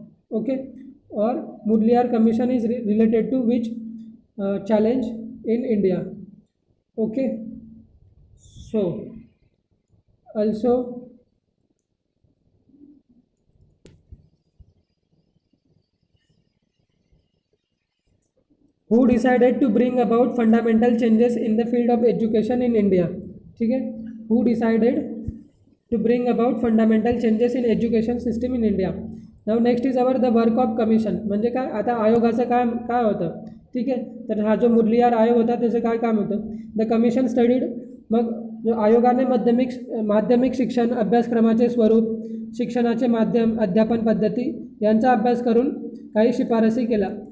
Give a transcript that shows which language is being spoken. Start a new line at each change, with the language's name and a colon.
English: Okay, और Mudaliar commission is related to which challenge in India? Okay, so also who decided to bring about fundamental changes in the field of education in India?
Hindi: ठीक है,
English: who decided to bring about fundamental changes in education system in India? Now next is our the work of commission.
Marathi: म्हणजे काय, आता आयोगाचं काय होतं? ठीक आहे, तर हा जो मुदलियार आयोग होता त्याचं काय काम होतं?
English: the commission studied,
Marathi: मग जो आयोगाने माध्यमिक शिक्षण अभ्यासक्रमाचे स्वरूप, शिक्षणाचे माध्यम, अध्यापन पद्धती यांचा अभ्यास करून काही शिफारसी केल्या.